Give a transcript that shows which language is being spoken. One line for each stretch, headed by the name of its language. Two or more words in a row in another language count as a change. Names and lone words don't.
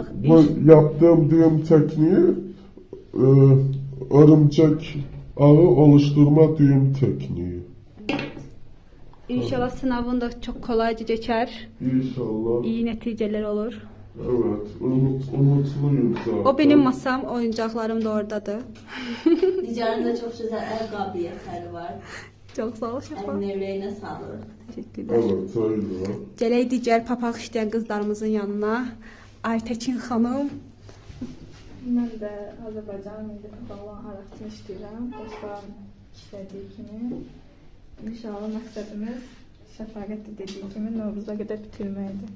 Turkish: Bu yaptığım düğüm tekniği örümcek ağı oluşturma düğüm tekniği.
Azerbaijani: İnşallah sınavın da çox kolayca keçər. İnşallah. İyi nəticələr olur.
Turkish: Evet. Umutluyum zaten. O benim masam, oyuncaqlarım da oradadır. Nicar'ın da çok güzel el qabiliyyətləri var.
Azerbaijani: Çox sağ ol Şəfa. Əlinə ürəyinə sağlıq. Təşəkkürlər.
Turkish: Evet öyle.
Azerbaijani: Gələk digər papaq işləyən qızlarımızın yanına. Aytəkin xanım. Mən də Azərbaycan milli papağı araqçını işləyirəm. Dostlarım işlədiyi kimi. İnşallah məqsədimiz Şəfaqət də dediyi kimi Novruza qədər bitirməkdir.